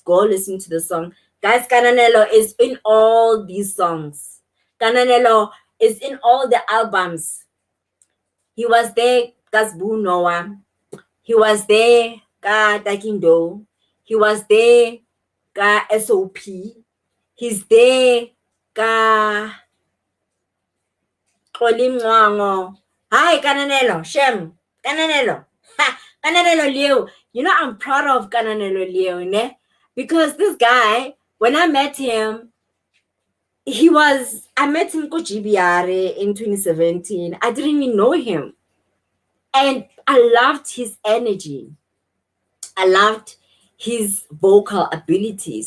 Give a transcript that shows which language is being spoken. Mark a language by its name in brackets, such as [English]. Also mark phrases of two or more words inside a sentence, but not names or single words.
[English] Go listen to the song, guys. Kananelo is in all these songs. Kananelo is in all the albums. He was there, Kasbu Noah. He was there, Ka Takindo. He was there, Ka SOP. He's there, Ka Kolimwango. Hi, Kananelo. Shem. Kananelo. Ha, Kananelo Leo. You know, I'm proud of Kananelo Leo, ne? Because this guy, when I met him, I met him ko GBR in 2017. I didn't even know him. And I loved his energy. I loved his vocal abilities.